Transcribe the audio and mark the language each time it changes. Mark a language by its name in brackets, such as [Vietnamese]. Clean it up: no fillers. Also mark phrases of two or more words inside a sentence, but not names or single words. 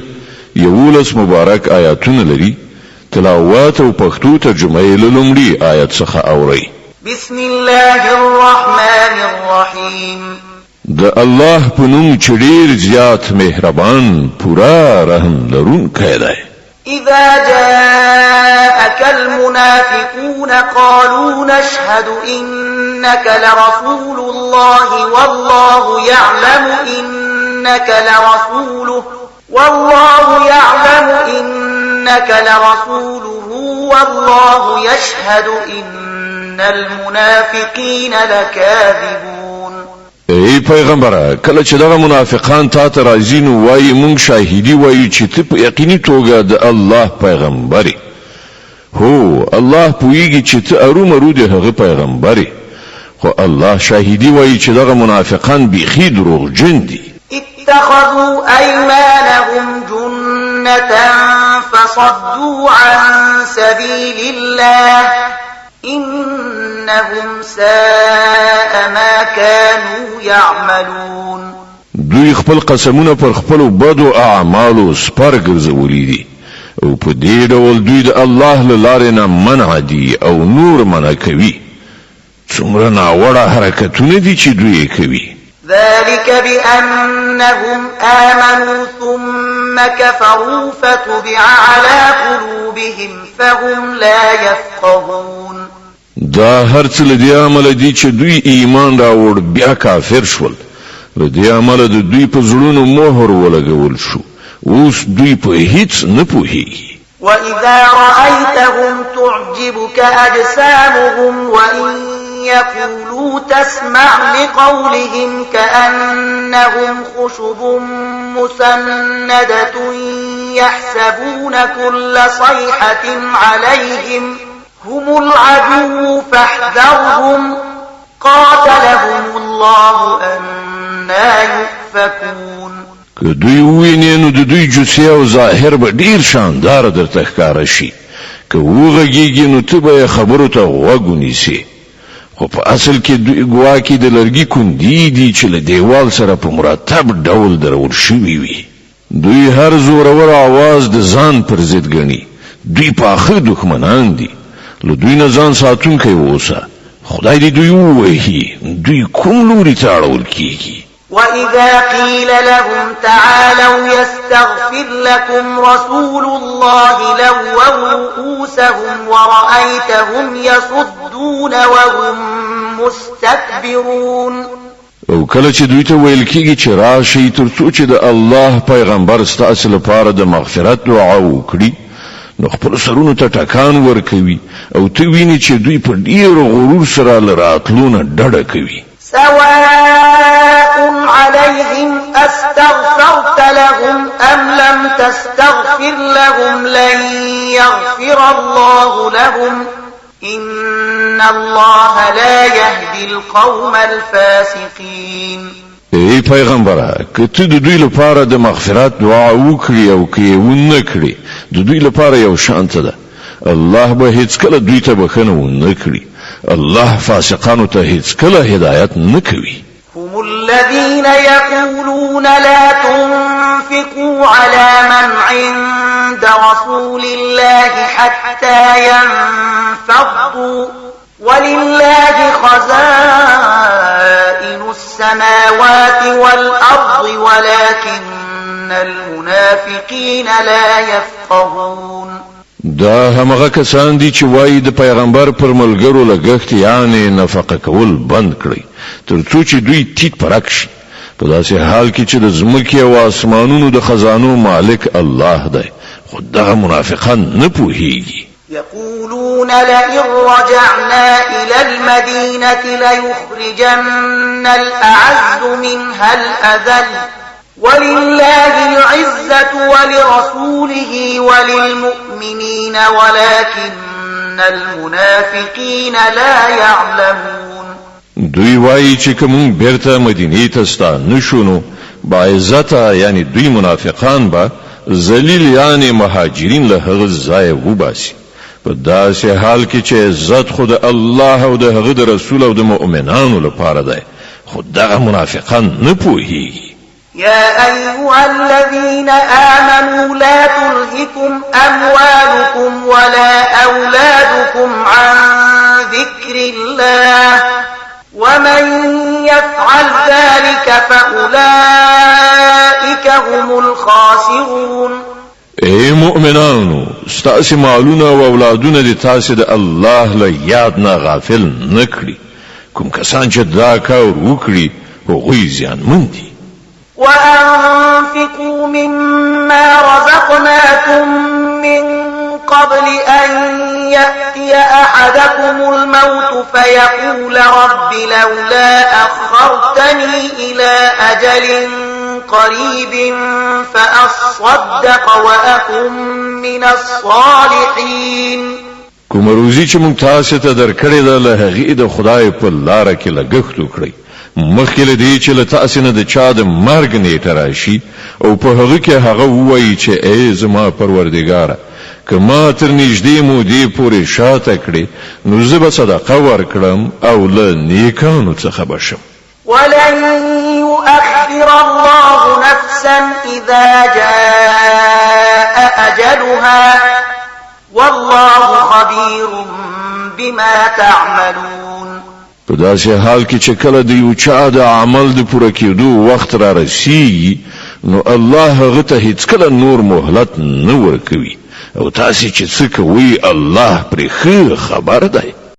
[Pashto] 11 مبارک آیاتونه لري. تلاوت او پښتو ترجمه یې له لومړي آیت څخه اورئ. [Arabic] بسم الله الرحمن الرحیم. [Pashto] د الله په نوم چې ډېر زیات مهربان پورا رحم لرونکی دی. [Arabic] إذا جاءك المنافقون قالوا نشهد إنك لرسول الله والله يعلم إنك لرسوله والله يشهد إن المنافقين لكاذبون. [Pashto] ای پیغمبره کله چې دغه منافقان تا ته راځي نو وایي مونږ شاهدی وایو چې ته په یقیني توګه د الله پیغمبري. هو الله پوهیږي چې ته ارومرو د هغه پیغمبري، خو الله شاهدی وایي چې دغه منافقان بیخي دروغجن دي. [Arabic] اتخذوا أيمانهم جنة فصدوا عن سبيل الله إنهم ساء ما كانوا يعملون. [Pashto] دوی خپل قسمونه پر خپل بدو اعمالو سپر ګرځولي دي او په دې ډول دوی د الله له لارې نه منع دي او نور منع کوي. څومره ناوړه حرکتونه دي چې دوی کوي. [Arabic] ذلك بأنهم آمنوا ثم كفروا فتبع على قلوبهم فهم لا يفقهون. [Pashto] دا هرڅ لدی عمل دي چې دوی ایمان راوړ بیا کافر شول. لدی عمل د دوی په زړونو مهر ولګول شو. اوس دوی په هیڅ نه پوهیږي. [Arabic] وإذا رأيتهم تعجبك أجسامهم وإن يقولوا تسمع لقولهم كأنهم خشب مسندة يحسبون كل صيحة عليهم هم العدو فاحذرهم قاتلهم الله أنا يؤفكون. [Pashto] که دوی ویني نو د دوی جسه او ظاهر به ډیر شاندار درته ښکارا شي. که وغږیږي نو ته به خبرو ته غوږ ونیسې. خو په اصل کې دوی ګواکې د لرګي کندي دي چې له دیوال سره په مرتب ډول درول شوي وي. دوی هر زورور आवाज د ځان پر ضد ګڼي. دوی پاخه دښمنان دي. له دوی نه ځان ساتونکی اوسه. خدای دې دوی ووهي. دوی کوم لوري ته اړول کیږي. [Arabic] وإذا قيل لهم تعالوا يستغفر لكم رسول الله لووا رؤوسهم ورأيتهم يصدون وهم مستكبرون. [Pashto] او کله چې دوی ته ویل کیږي چې راشي ترڅو چې د الله پیغمبر ستاسو لپاره د مغفرت دعا وکړي نو خپل سرونو ته ټکان ورکوي او ته ویني چې دوی په ډیر غرور سره لراتلونه ډډه کوي. [Arabic] سواء عليهم أستغفرت لهم أم لم تستغفر لهم لن يغفر الله لهم إن الله لا يهدي القوم الفاسقين. [Pashto] ای پیغمبره که ته د دوی لپاره د مغفرت دعا وکړي او که یې ونه کړي د دوی لپاره یو شانته ده. الله به هیڅ کله دوی ته بخښنه ونه کړي. الله فاسقانو ته هیڅ کله هدایت نه کوي. [Arabic] هم الذين يقولون لا تنفقوا على من عند رسول الله حتى ينفضوا ولله خزائن السماوات والأرض ولكن المنافقين لا يفقهون. [Pashto] دا همغه کسان دي چې وایي د پیغمبر پر ملګرو لګښت یعنی نفقه کول بند کړي ترڅو چې دوی تیت پرک شي. په داسې حال کې چې د ځمکې او اسمانونو د خزانو مالک الله دی. خو دغه منافقان نه پوهیږي. [Arabic] يقولون لئن رجعنا إلى المدينة ليخرجن الأعز منها الأذل ولله العزة ولرسوله وللمؤمنين ولكن المنافقين لا يعلمون. [Pashto] دوی وایي چې کوم بیرته مدینې ته ستانه شونو با عزت یعنی دوی منافقان با ذلیل یعنی مهاجرین له هغه ځای وباسي. په داسې حال کې چې عزت خو د الله او د هغه د رسول او د مؤمنانو لپاره دی، خو دغه منافقان نه پوهیږي. [Arabic] يا أيها الذين آمنوا لا تلهكم أموالكم ولا أولادكم عن ذكر الله ومن يفعل ذلك فأولئك هم الخاسرون. [Pashto] اے مؤمنانو، ستاسې مالونه او اولادونه د تاسې د الله له یاد نه غافل نه کړي. کوم کسان چې دا کار وکړي هغوی زیانمن دي. [Arabic] وأنفقوا مما رزقناكم من قبل أن يأتي أحدكم الموت فيقول رب لولا أخرتني إلى أجل قريب فأصدق وأكن من الصالحين. [Pashto] کوم روزي چې مونږ تاسو ته درکړې ده له هغې د خدای په لاره کې لګښت وکړئ، مخکې له دې چې له تاسو نه د چا د مرګ نیټه راشي او په هغه کې هغه ووایي چې ای زما پروردګاره، که ما تر نږدې مودې پورې شاته کړې نو زه به صدقه ورکړم او له نیکانو څخه به شم. [Arabic] ولن يؤخر الله نفسا إذا جاء أجلها والله خبير بما تعملون. [Pashto] په داسې حال کې چې کله د یو چا د عمل د پوره کېدو وخت را رسیږي نو الله هغه ته هیڅکله نور مهلت نه ورکوي او تاسې چې څه کوئ الله پرې ښه خبر دی.